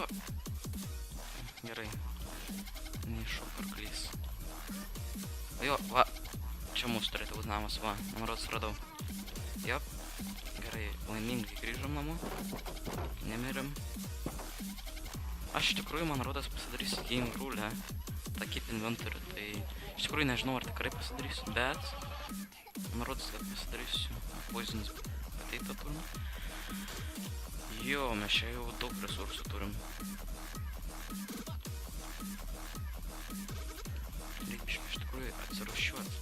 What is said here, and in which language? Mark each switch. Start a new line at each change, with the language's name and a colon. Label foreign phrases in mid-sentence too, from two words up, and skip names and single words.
Lithuanian: Gerai. Neiššok arklys. Jo, va. Čia mūsų turėtų būti namas, va. Man rodos radau. Jop. Gerai, laimingai grįžom namo. Nemirėm. Aš iš tikrųjų, man rodos, pasidarysiu
English: game rule.
Lithuanian: tą
English: keep inventorių,
Lithuanian: tai iš tikrųjų nežinau, ar tikrai pasidarysiu, bet man rodos, kad pasidarysiu
English: poisonus potato
Lithuanian: turną. Jo, mes čia jau daug resursų turim. Reikia iš tikrųjų atsirūšiuoti.